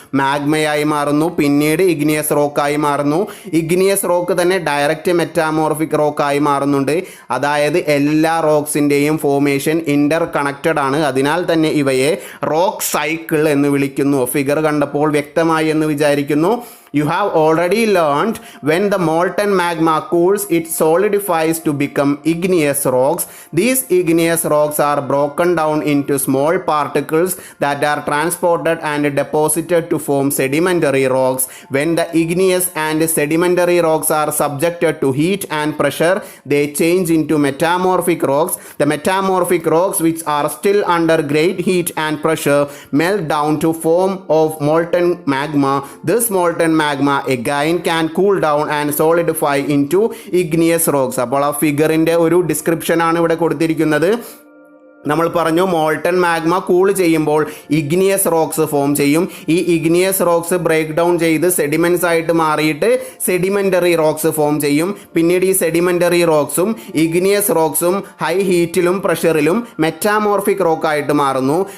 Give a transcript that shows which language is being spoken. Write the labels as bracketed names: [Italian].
[Malayalam] മാഗ്മയായി മാറുന്നു. പിന്നീട് ഇഗ്നിയസ് റോക്കായി മാറുന്നു. ഇഗ്നിയസ് റോക്ക് തന്നെ ഡയറക്റ്റ് മെറ്റാമോർഫിക് റോക്കായി മാറുന്നുണ്ട്. അതായത് എല്ലാ റോക്സിൻ്റെയും ഫോർമേഷൻ ഇന്റർ കണക്റ്റഡ് ആണ്. അതിനാൽ തന്നെ ഇവയെ റോക്ക് സൈക്കിൾ എന്ന് വിളിക്കുന്നു. ഫിഗർ കണ്ടപ്പോൾ വ്യക്തമായി എന്ന് വിചാരിക്കുന്നു. [English] You have already learned when the molten magma cools, it solidifies to become igneous rocks. These igneous rocks are broken down into small particles that are transported and deposited to form sedimentary rocks. When the igneous and sedimentary rocks are subjected to heat and pressure, they change into metamorphic rocks. The metamorphic rocks, which are still under great heat and pressure, melt down to form of molten magma. This molten magma again can cool down and solidify into igneous rocks. [Malayalam] അപ്പോൾ ആ ഫിഗറിൻ്റെ ഒരു ഡിസ്ക്രിപ്ഷനാണ് ഇവിടെ കൊടുത്തിരിക്കുന്നത്. നമ്മൾ പറഞ്ഞു molten magma cool ചെയ്യുമ്പോൾ igneous rocks form ചെയ്യും. ഈ ഇഗ്നിയസ് റോക്സ് ബ്രേക്ക് ഡൗൺ ചെയ്ത് സെഡിമെന്റ്സ് ആയിട്ട് മാറിയിട്ട് സെഡിമെന്ററി റോക്സ് ഫോം ചെയ്യും. പിന്നീട് ഈ sedimentary റോക്സും igneous റോക്സും high ഹീറ്റിലും പ്രഷറിലും metamorphic rock ആയിട്ട് മാറുന്നു.